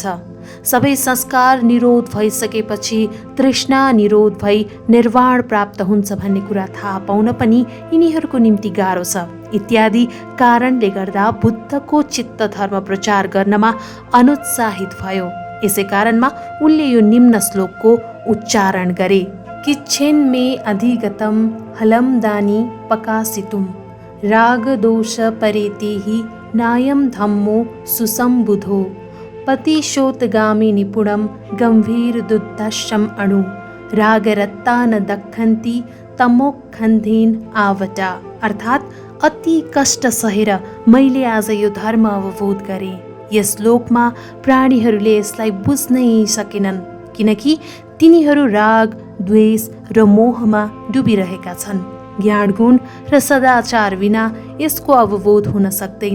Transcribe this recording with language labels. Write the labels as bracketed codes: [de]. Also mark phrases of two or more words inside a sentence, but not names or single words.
[ne] सबै संस्कार निरोध भइसकेपछि तृष्णा निरोध भई निर्वाण प्राप्त हुन्छ भन्ने कुरा थाहा पाउन पनि यिनीहरूको निम्ति गाह्रो छ। इत्यादि कारणले गर्दा बुद्धको चित्त धर्म प्रचार गर्नमा अनुत्साहित भयो। यसै कारणमा उनले यो निम्न श्लोकको उच्चारण गरे। [pi] किच्छेन मे अधिगतम हलम दानी पकासितुम राग दोष परेतेहि नायम धम्मो सुसंबुधो पतिशोतगामी निपुणम गंभीर दुद्धशम अणु रागरत्ता न दखन्ति तमोखन्धेन आवटा। [ne] अर्थात् अति कष्ट सहेर मैले आज यो धर्म अवबोध गरेँ। यस लोकमा प्राणीहरूले यसलाई बुझ्नै सकेनन्, किनकि तिनीहरू राग द्वेष र मोहमा डुबिरहेका छन्। ज्ञान गुण र सदाचार बिना यसको अवबोध हुन सक्दैन।